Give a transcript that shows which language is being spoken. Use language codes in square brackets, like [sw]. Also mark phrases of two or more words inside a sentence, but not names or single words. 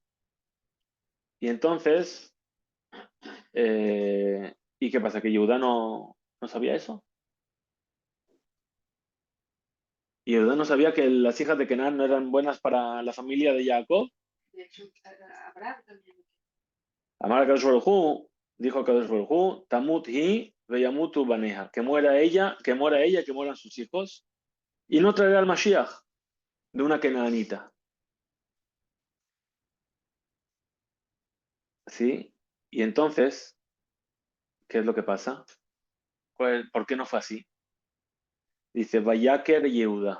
[es] Y entonces, ¿y qué pasa? ¿Que Yehuda no sabía eso? ¿Y Yehuda no sabía que las hijas de Kenan no eran buenas para la familia de Jacob? De hecho, Abraham también. [he] אמר הקדוש ברוך הוא, dijo קדוש ברוך הוא תמות היא וימותו בניה, [es] que muera ella, que mueran sus hijos, y no traerá al Mashiach de una Kenaanita. ¿Sí? Y entonces, ¿qué es lo que pasa? ¿Por qué no fue así? Dice, [he] ויכר יהודה.